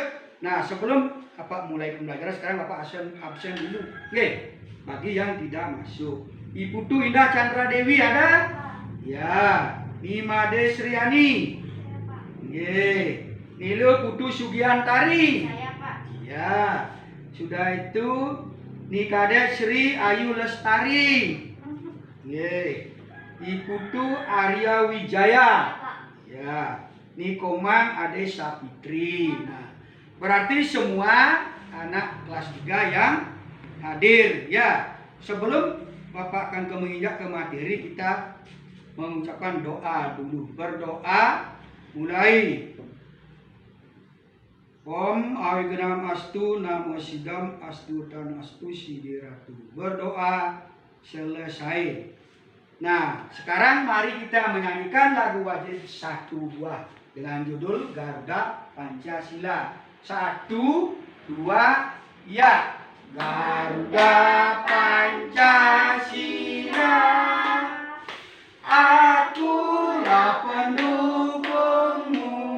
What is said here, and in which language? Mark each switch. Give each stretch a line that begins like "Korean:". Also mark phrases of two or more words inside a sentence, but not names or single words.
Indonesian: Nah, sebelum mulai pembelajaran sekarang Bapak absen dulu. Oke, bagi yang tidak masuk. Ibu Tu Indah Chandra Dewi ada? Ya. Nimade Sriani. Oke. Nilu Putu Sugiantari. Saya, Pak. Ya. Sudah itu Nikade Sri Ayu Lestari. Oke. Iputu Arya Wijaya. Ya. Nikomang Ade Sapitri. Nah, berarti semua anak kelas 3 yang hadir ya. Sebelum Bapak akan menginjak ke materi, kita mengucapkan doa dulu. Berdoa mulai.
Sanskrit: Om Awigenam Astu Namo Sidam Astu Tan Astu Sidiratu.
Indonesian: Berdoa selesai. Nah, sekarang mari kita menyanyikan lagu wajib 1 buah dengan judul Garuda Pancasila. 1, 2, ya. Garuda Pancasila, akulah pendukungmu.